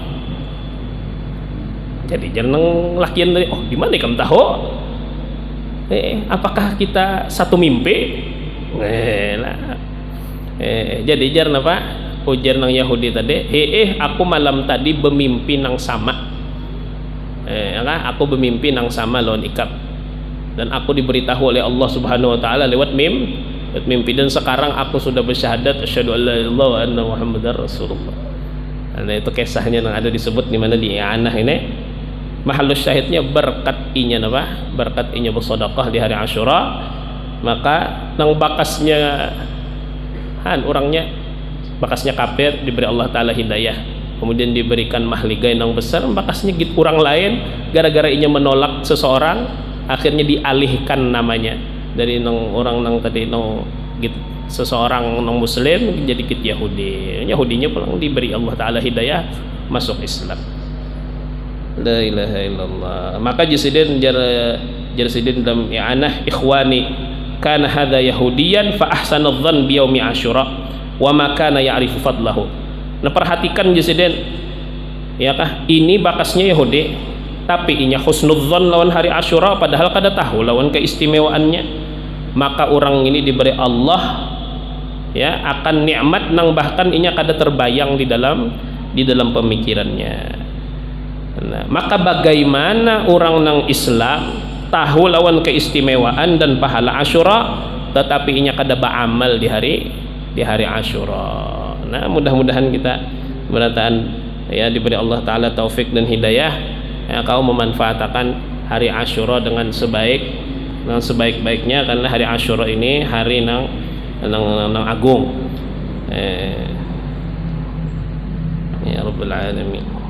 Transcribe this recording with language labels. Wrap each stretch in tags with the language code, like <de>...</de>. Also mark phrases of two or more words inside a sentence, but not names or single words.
<bjn>Jadi jangan lakian dari, oh di mana ikam tahu?</bjn> <id>apakah kita satu mimpi? Jadi jar apa?</id> <bjn>Ujar nang Yahudi tadi, aku malam tadi bermimpi nang sama. Aku bermimpi nang sama lawan ikap.</bjn> <id>Dan aku diberitahu oleh Allah</id> <ar>سبحانه وتعالى</ar> <id>lewat mimpi, dan sekarang aku sudah bersyahadat</id> <ar>أشهد أن لا إله إلا الله وأن محمدا رسول الله.</ar> <id>Nah, itu kisahnya yang ada disebut di mana di i'anah ini.</id> <bjn>Mahallus syahidnya berkat inya bersedekah di hari Asyura, maka nang bakasnya orangnya bakasnya kafir diberi Allah taala hidayah, kemudian diberikan mahligai nang besar, bakasnya gitu orang lain gara-gara inya menolak seseorang, akhirnya dialihkan namanya dari nang orang nang tadi nang gitu, seseorang nang muslim jadi kit Yahudinya pulang diberi Allah taala hidayah masuk Islam.</bjn> <ar>لا إله إلا الله.</ar> <bjn>Maka jasidin jasidin dalam i'anah,</bjn> <ar>إخواني كان هذا يهوديا فأحسن الظن بيوم عاشوراء وما كان يعرف فضله.</ar> <bjn>Nah, perhatikan jasidin, ya kah, ini bakasnya Yahudi tapi inya husnudzan lawan hari Asyura padahal kada tahu lawan keistimewaannya. Maka orang ini diberi Allah ya akan nikmat nang bahkan inya kada terbayang di dalam pemikirannya. Nah, maka bagaimana orang nang Islam tahu lawan keistimewaan dan pahala Asyura tetapi inya kada beramal di hari Asyura. Nah, mudah-mudahan kita ya diberi Allah taala taufik dan hidayah ya, kau memanfaatkan hari Asyura dengan sebaik-baiknya, karena hari Asyura ini hari nang agung.</bjn> <ar>يا رب العالمين.</ar>